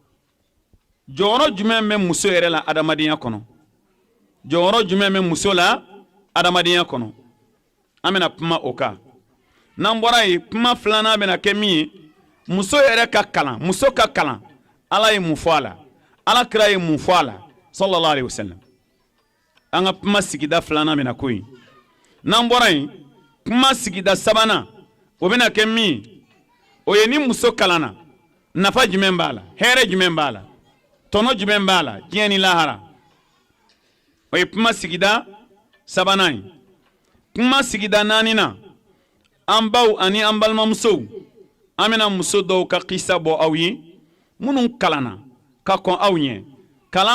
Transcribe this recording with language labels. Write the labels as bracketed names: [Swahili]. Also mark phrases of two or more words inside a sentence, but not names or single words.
[Bambara] jɔyɔrɔ jumɛn bɛ muso yɛrɛ la adamadenya kɔnɔ jɔyɔrɔ jumɛn bɛ muso la adamadenya kɔnɔ an bɛna kuma o kan n'an bɔra yen kuma filanan bɛna kɛ min ye muso yɛrɛ ka kalan muso ka kalan ala ye mun fɔ a la alakira ye mun fɔ a la [Arabic] صلى الله عليه وسلم [Bambara] an ka kuma sigida filanan bɛna k'o ye n'an bɔra yen kuma sigida sabanan o bɛna kɛ min ye o ye ni muso kalanna nafa jumɛn b'a la hɛrɛ jumɛn b'a la tɔnɔ jumɛn b'a la diɲɛ ni lahara o ye kuma sigida sabanan ye kuma sigida naaninan an baw ani an balimamusow an bɛna muso dɔw ka kisa bɔ aw ye minnu kalanna ka kɔn aw ɲɛ kalan